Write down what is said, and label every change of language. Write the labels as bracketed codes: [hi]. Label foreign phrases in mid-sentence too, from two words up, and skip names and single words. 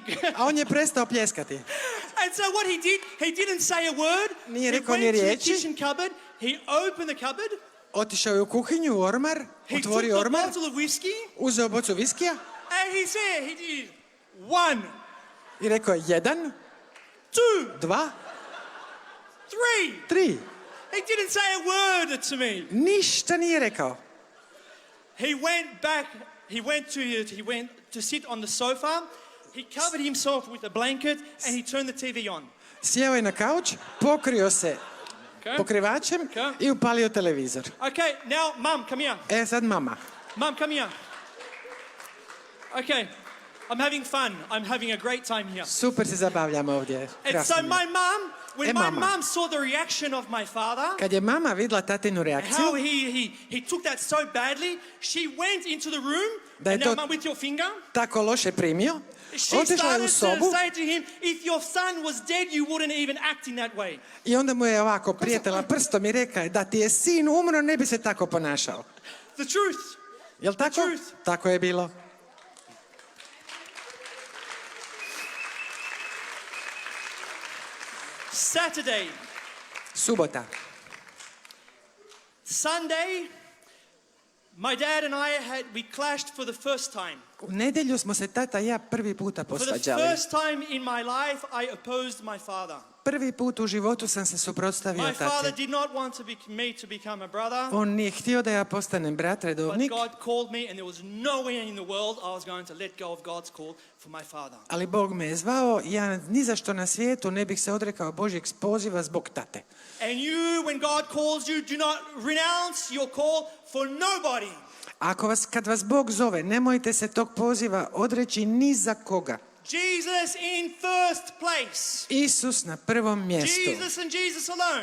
[hr] A on je prestao pljeskati. [en] And so what he did, he didn't say a word. [hr] Nije [en] He [hr] rekao [en] went [hr] ni [en] to the [hr] riječi. [en] kitchen cupboard. He opened the cupboard. [hr] Otišao je u kuhinju, u ormar, [en] He took [hr] otvorio [en] the [hr] ormar, [en] bottle of whiskey. [hr] uzeo bocu viskija [en] And he said, he did 1, [hr] i rekao je 1, [en] 2, [hr] 2, [en] 3. [hr] 3. [en] He didn't say a word to me. [hr] Ništa nije rekao. [en] He went back. He went to sit on the sofa. He covered himself with a blanket and he turned the TV on. [hr] Sjeo je na kauč, pokrio se pokrivačem i upalio televizor. [en] Okay, now, Mum, come here. [hr] Sad mama. [en] Mum, come here. Okay, I'm having fun. I'm having a great time here. [hr] Super se zabavljam ovdje. [en] And so [hr] Krasno mi je. [en] my mum, when my [hr] Mama. [en] mum saw the reaction of my father, [hr] Kad je mama vidjela tatinu [en] how [hr] reakciju, [en] he took that so badly, she went into the room, [hr] Da je [en] and now, [hr] to [en] Mum, with your finger, [hr] tako loše primio, [en] she [hr] otišla je u [en] started to [hr] sobu [en] say to him, if your son was dead, you wouldn't even act in that way. [hr] i onda mu je ovako prijetela prstom i rekla da ti je sin umro, ne bi se tako ponašao. [en] The truth. [hr] Jel tako? [en] truth. [hr] Tako je bilo. [en] Saturday. [hr] Subota. [en] Sunday, my dad and we clashed for the first time. [hr] U nedjelju smo se tata i ja prvi puta [en] For the [hr] posvađali. [en] first time in my life, I opposed my father. [hr] Prvi put u životu sam se suprotstavio [en] My father [hr] tati. [en] did not want me to become a brother, [hr] On nije htio da ja postanem brat [en] but [hr] redovnik, [en] God called me, and there was nowhere in the world I was going to let go of God's call for my father. [hr] ali Bog me je zvao, ja ni za što na svijetu ne bih se odrekao Božjeg poziva zbog tate. [en] And you, when God calls you, do not renounce your call for nobody. [hr] Kad vas Bog zove, nemojte se tog poziva odreći ni za koga. [en] Jesus in first place. [hr] Isus na prvom mjestu. [en] Jesus and Jesus alone.